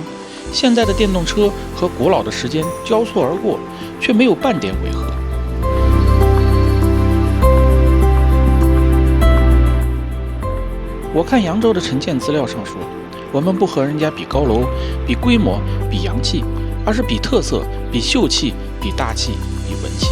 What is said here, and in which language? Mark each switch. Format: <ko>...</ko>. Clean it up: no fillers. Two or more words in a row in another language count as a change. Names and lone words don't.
<zh>現代的電動車和古老的時間交錯而過，卻沒有半點違和。我看揚州的城建資料上說，我們不和人家比高樓、比規模、比洋氣，而是比特色、比秀氣、比大气、比文氣。</zh>